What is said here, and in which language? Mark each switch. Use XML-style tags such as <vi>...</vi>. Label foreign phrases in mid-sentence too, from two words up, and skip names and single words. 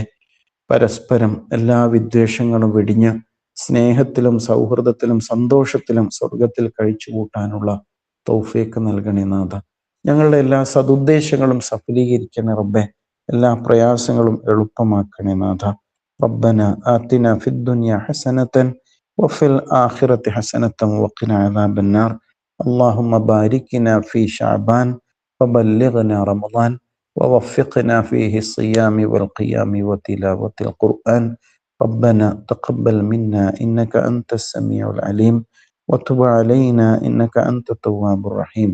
<ml>പരസ്പരം എല്ലാ വിദ്വേഷങ്ങളും വെടിഞ്ഞ് സ്നേഹത്തിലും സൗഹൃദത്തിലും സന്തോഷത്തിലും സ്വർഗത്തിൽ കഴിച്ചു കൂട്ടാനുള്ള തൗഫീഖ് നൽകണേ നാഥ. ഞങ്ങളുടെ എല്ലാ സതുദ്ദേശങ്ങളും സഫലീകരിക്കണേ റബ്ബേ. എല്ലാ പ്രയാസങ്ങളും എളുപ്പമാക്കണേ നാഥ.</ml> <ar>ربنا آتنا في الدنيا حسنة وفي الآخرة حسنة وقنا عذاب النار. اللهم باركنا في شعبان وبلغنا رمضان ووفقنا فيه الصيام والقيام وتلاوة القرآن. ربنا تقبل منا إنك أنت السميع العليم وتب علينا إنك أنت التواب الرحيم.</ar>